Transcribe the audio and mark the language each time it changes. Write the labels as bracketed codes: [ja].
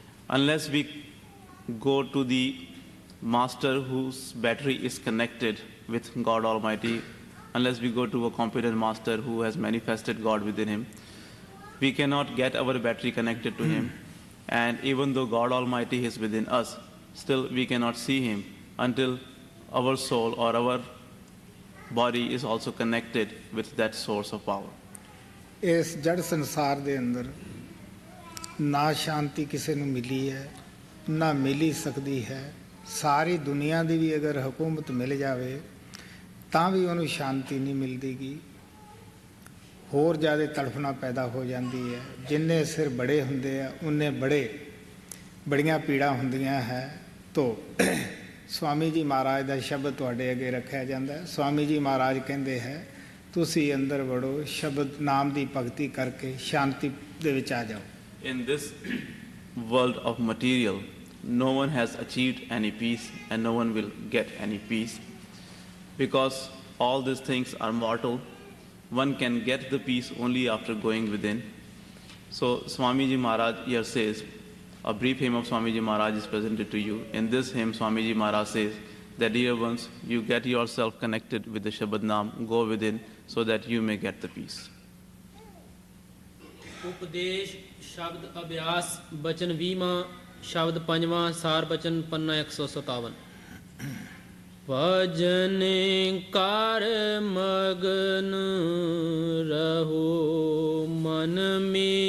[en] Unless we go to the master whose battery is connected with God Almighty, unless we go to a competent master who has manifested God within him, we cannot get our battery connected to Him. And even though God Almighty is within us, still we cannot see Him until our soul or our body is also connected with that source of power. [pa] ਇਸ ਜੜ ਸੰਸਾਰ ਦੇ ਅੰਦਰ ਨਾ ਸ਼ਾਂਤੀ ਕਿਸੇ ਨੂੰ ਮਿਲੀ ਹੈ, ਨਾ ਮਿਲ ਹੀ ਸਕਦੀ ਹੈ। ਸਾਰੀ ਦੁਨੀਆ ਦੀ ਵੀ ਅਗਰ ਹਕੂਮਤ ਮਿਲ ਜਾਵੇ ਤਾਂ ਵੀ ਉਹਨੂੰ ਸ਼ਾਂਤੀ ਨਹੀਂ ਮਿਲਦੀਗੀ, ਹੋਰ ਜ਼ਿਆਦਾ ਤੜਫਣਾ ਪੈਦਾ ਹੋ ਜਾਂਦੀ ਹੈ। ਜਿੰਨੇ ਸਿਰ ਬੜੇ ਹੁੰਦੇ ਆ ਉਨੇ ਬੜੀਆਂ ਪੀੜਾਂ ਹੁੰਦੀਆਂ ਹੈ। ਤੋ ਸਵਾਮੀ ਜੀ ਮਹਾਰਾਜ ਦਾ ਸ਼ਬਦ ਤੁਹਾਡੇ ਅੱਗੇ ਰੱਖਿਆ ਜਾਂਦਾ ਹੈ। ਸਵਾਮੀ ਜੀ ਮਹਾਰਾਜ ਕਹਿੰਦੇ ਹੈ, ਤੁਸੀਂ ਅੰਦਰ ਵੜੋ, ਸ਼ਬਦ ਨਾਮ ਦੀ ਭਗਤੀ ਕਰਕੇ ਸ਼ਾਂਤੀ ਦੇ ਵਿੱਚ ਆ ਜਾਓ। [en] In this world of material, no one has achieved any peace and no one will get any peace, because all these things are mortal. One can get the peace only after going within. So Swamiji Maharaj here says, a brief hymn of Swamiji Maharaj is presented to you. In this hymn, Swamiji Maharaj says that, dear ones, you get yourself connected with the Shabad Naam, go within, so that you may get the peace. [pa] ਉਪਦੇਸ਼ ਸ਼ਬਦ ਅਭਿਆਸ ਬਚਨ 20ਵਾਂ ਸ਼ਬਦ 5ਵਾਂ ਸਾਰ ਬਚਨ ਪੰਨਾ 157। ਭਜਨ ਕਰ ਮਗਨ ਰਹੋ ਮਨ ਮੇਂ,